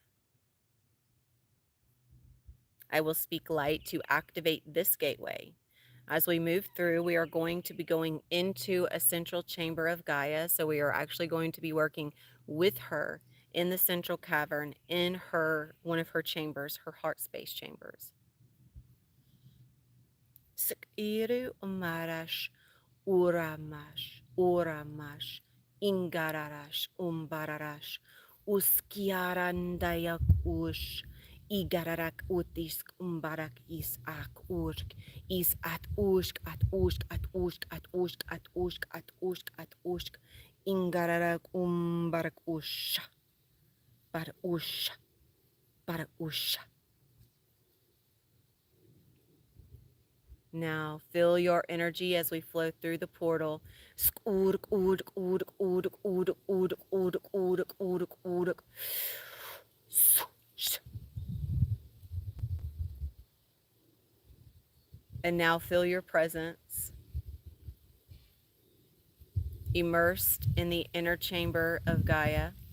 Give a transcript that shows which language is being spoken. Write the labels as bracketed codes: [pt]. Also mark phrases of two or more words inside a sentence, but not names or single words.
[en] I will speak light to activate this gateway. As we move through, we are going to be going into a central chamber of Gaia. So we are actually going to be working with her in the central cavern in one of her chambers, her heart space chambers. Sikiru umarash uramash uramash ingararash umbararash uskiarandayak ush igararak utisk umbarak is ak usk is at usk at usk at usk at usk at usk at usk at usk ingararak umbarak ush bar ush bar ush. Now feel your energy as we flow through the portal. And now feel your presence immersed in the inner chamber of Gaia.